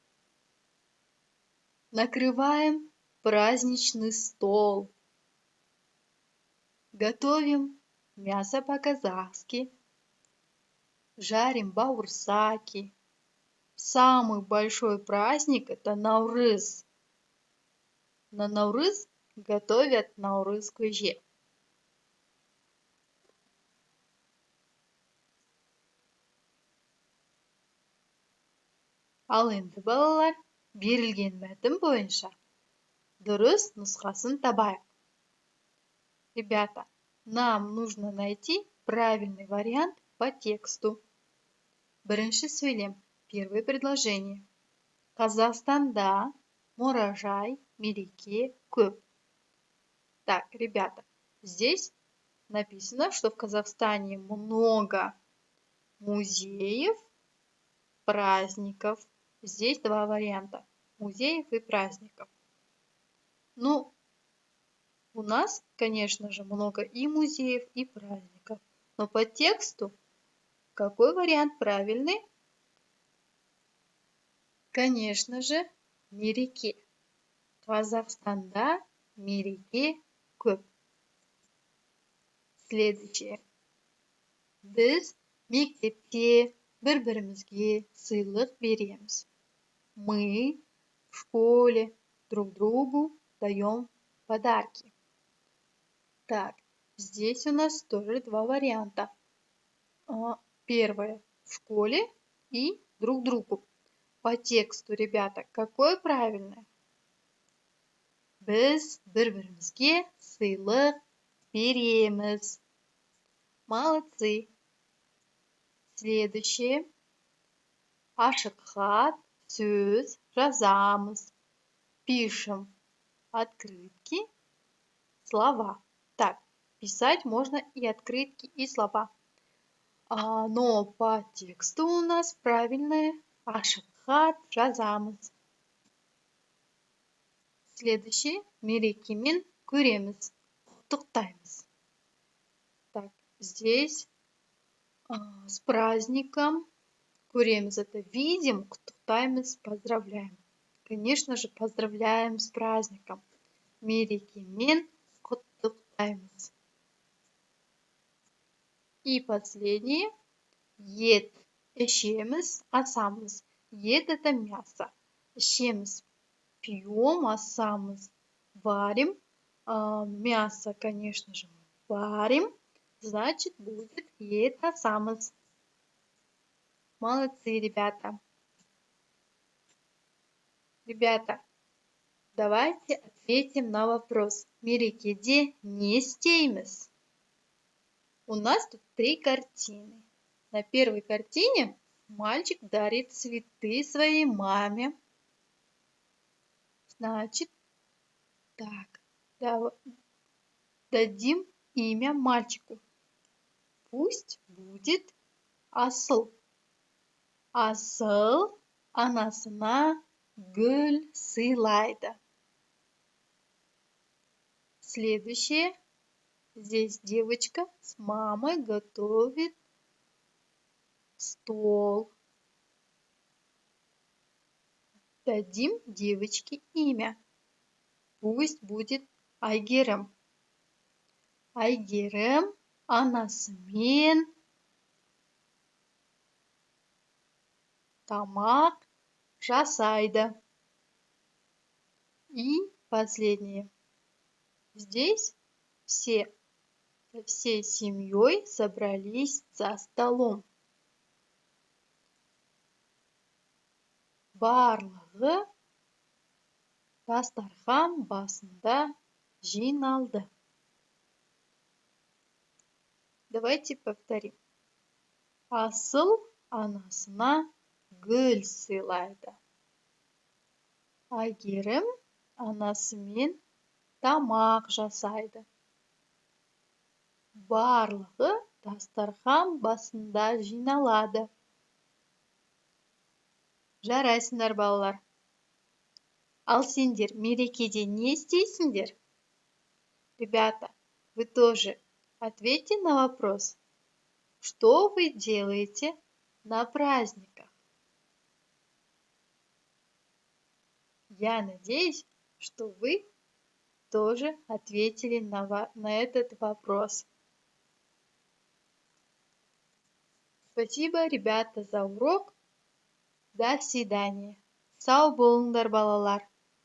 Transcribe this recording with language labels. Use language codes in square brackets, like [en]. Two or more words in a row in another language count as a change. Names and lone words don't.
[ru] Накрываем праздничный стол. Готовим мясо по-казахски. Жарим бауырсаки. Самый большой праздник – это Наурыз. На Наурыз готовят [kk] Наурыз көже. Ал енді балалар, берілген мәтін бойынша дұрыс нұсқасын табайық. [ru] Ребята, нам нужно найти правильный вариант по тексту. [kk] Бірінші сөйлем, [ru] первое предложение. [kk] Казахстанда мұражай, мереке көп. [ru] Так, ребята, здесь написано, что в Казахстане много музеев, праздников. Здесь два варианта. Музеев и праздников. Ну, у нас, конечно же, много и музеев, и праздников. Но по тексту какой вариант правильный? Конечно же, мереке. [kk] Казахстанда мереке көп. [ru] Следующее. [kk] Біз мектепте бір-бірімізге сыйлық береміз. [ru] Мы в школе друг другу даем подарки. Так, здесь у нас тоже два варианта. Первое в школе и друг другу. По тексту, ребята, какое правильное? [kk] Біз бір-бірімізге сыйлық береміз. [ru] Молодцы. Следующее. [kk] Ашық хат, сөз жазамыз. [ru] Пишем открытки, слова. Так, писать можно и открытки, и слова. Но по тексту у нас правильное [kk] ашық хат жазамыз. Следующее. Мерекемен көреміз. Құттықтаймыз. [ru] Так, здесь с праздником көреміз. Это видим, құттықтаймыз, поздравляем. Конечно же, поздравляем с праздником. [kk] Мерекемен құттықтаймыз. [ru] И последнее. [kk] Ет ішеміз, асамыз. [ru] Ет – это мясо. Ішеміз. пьем, осамыз. Варим. Мясо, конечно же, варим. Значит, будет [kk] ет осамыз. [ru] Молодцы, ребята. Ребята, давайте ответим на вопрос. [kk] Мерекеде не істейміз? [ru] У нас тут 3 картины. На первой картине мальчик дарит цветы своей маме. Значит, так, дадим имя мальчику. Пусть будет Асыл. [kk] Асыл анасына гүл сыйлайды. [ru] Следующее. Здесь девочка с мамой готовит стол. Дадим девочке имя. Пусть будет Айгерім. [kk] Айгерім анасымен тамақ жасайды. [ru] И последнее. Здесь всей семьей собрались за столом. [kk] Барлығы дастархан басында жиналды. [ru] Давайте повторим. [kk] Асыл анасына гүл сыйлайды. Айгерім анасымен тамақ жасайды. Барлығы дастархан басында жиналады. Жарайсыңдар, балалар. Ал сендер мерекеде не істейсіңдер? [ru] Ребята, вы тоже ответьте на вопрос. Что вы делаете на праздниках? Я надеюсь, что вы тоже ответили на этот вопрос. Спасибо, ребята, за урок. До свидания. [kk] Сау болыңдар, балалар.